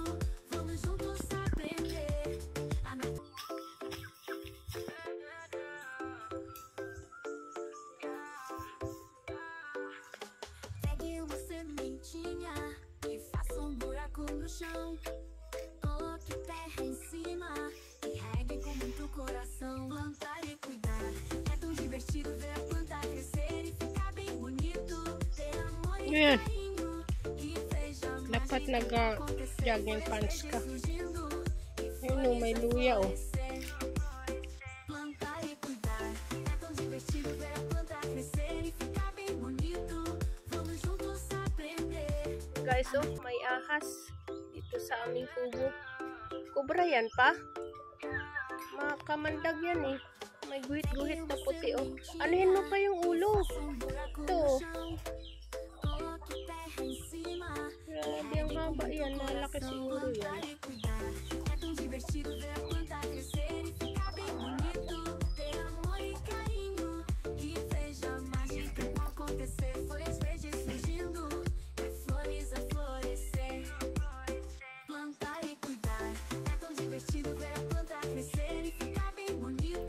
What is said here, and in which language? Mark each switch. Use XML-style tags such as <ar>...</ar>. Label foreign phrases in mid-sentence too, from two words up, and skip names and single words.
<pt>Vamos juntos aprender a pegue uma sementinha e faça buraco no chão. Coloque terra em cima e regue com muito coração. Plantar e cuidar é tão divertido ver a planta crescer e ficar bem bonito. Ter amor e</pt> <tl>Ayan.</tl> <pt>carinho e veja a</pt> <tl>Dapat</tl> <pt>mágica</pt> <tl>nag-</tl> <en>jogging pants</en> <tl>ka.</tl> <pt>surgindo e</pt> <tl>Ayun, oh, may luya, oh.</tl> <pt>plantar e cuidar é tão divertido ver a planta crescer e ficar bem bonito. Vamos juntos aprender.</pt> <tl>Guys, oh, may ahas dito sa aming kubo. Kubra yan pa. Makamandag yan eh. May guhit-guhit na puti, oh. Anuhin mo pa yung ulo. Ito.</tl> <pt>Coloque terra em cima</pt> <tl>Grabe, ang haba yan. Malaki siguro yan.</tl> <pt>e cuidar é tão divertido ver a planta crescer e ficar bem bonito. Ter amor e carinho e veja a mágica acontecer. Folhas verdes surgindo e flores a florescer. Plantar e cuidar é tão divertido ver a planta crescer e ficar bem bonito.</pt>